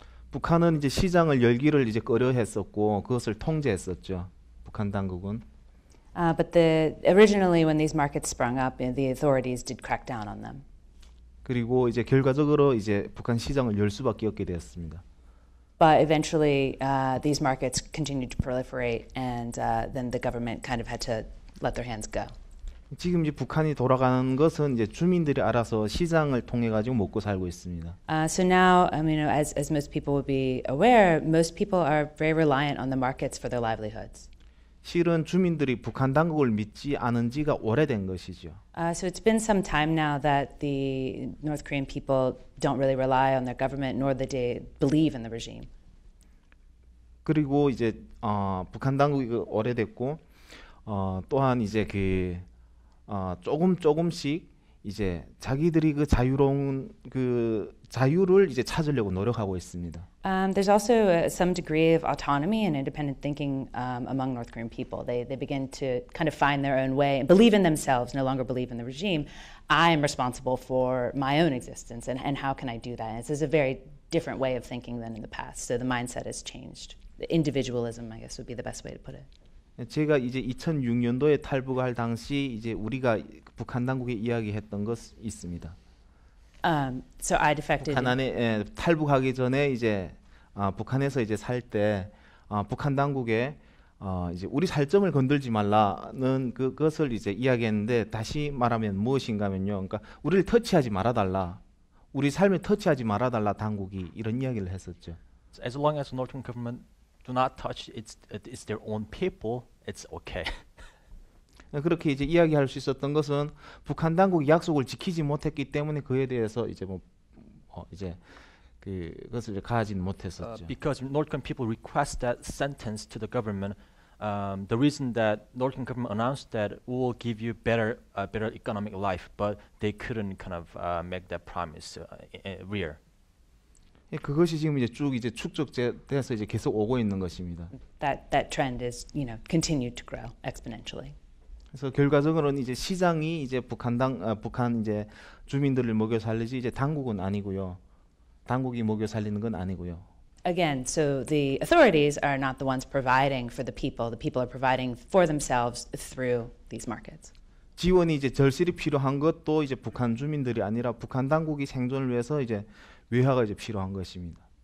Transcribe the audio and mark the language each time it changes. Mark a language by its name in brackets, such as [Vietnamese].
[Korean] 북한은 이제 시장을 열기를 이제 꺼려했었고 그것을 통제했었죠. 북한 당국은. [English] But originally when these markets sprung up, the authorities did crack down on them. [Korean] 그리고 이제 결과적으로 이제 북한 시장을 열 수밖에 없게 되었습니다. [English] But eventually, these markets continued to proliferate, and then the government kind of had to let their hands go. [Korean] 지금 이제 북한이 돌아가는 것은 이제 주민들이 알아서 시장을 통해 가지고 먹고 살고 있습니다. [English] So now, as most people would be aware, most people are very reliant on the markets for their livelihoods. [Korean] 실은 주민들이 북한 당국을 믿지 않은 지가 오래된 것이죠. [English] So it's been some time now that the North Korean people don't really rely on their government, nor that they believe in the regime. [Korean] 그리고 이제 북한 당국이 오래됐고 또한 이제 조금씩 이제 자기들이 그 자유로운 그 자유를 이제 찾으려고 노력하고 있습니다. [English] There's also some degree of autonomy and independent thinking among North Korean people. They begin to kind of find their own way and believe in themselves, no longer believe in the regime. I am responsible for my own existence, and how can I do that? And this is a very different way of thinking than in the past. So the mindset has changed. The individualism, I guess, would be the best way to put it. [Korean] 제가 이제 2006년도에 탈북할 당시 이제 우리가 북한 당국에 이야기했던 것 있습니다. [English] So I defected. [Korean] 북한 안에 탈북하기 전에 이제 북한에서 이제 살 때 북한 당국에 이제 우리 살점을 건들지 말라는 그것을 이제 이야기했는데 다시 말하면 무엇인가면요. 그러니까 우리를 터치하지 말아달라. 우리 삶을 터치하지 말아달라 당국이 이런 이야기를 했었죠. [English] As long as North Korean government do not touch it's their own people, it's okay. [Korean] 그렇게 이제 이야기할 수 있었던 것은 북한 당국이 약속을 지키지 못했기 때문에 그에 대해서 이제 이제 그것을 이제 가하지는 못했었죠. [English] Because North Korean people request that sentence to the government, the reason that North Korean government announced that we will give you better economic life, but they couldn't kind of make that promise real. [Korean] 그것이 지금 이제 쭉 이제 축적돼서 이제 계속 오고 있는 것입니다. [English] That trend is, continued to grow exponentially. [Korean] 그래서 결과적으로는 이제 시장이 이제 북한 이제 주민들을 먹여 살리지 이제 당국은 아니고요. 당국이 먹여 살리는 건 아니고요. [English] Again, so the authorities are not the ones providing for the people. The people are providing for themselves through these markets. [Korean] 지원이 이제 절실히 필요한 것도 이제 북한 주민들이 아니라 북한 당국이 생존을 위해서 이제 외화가 이제 필요한 것입니다.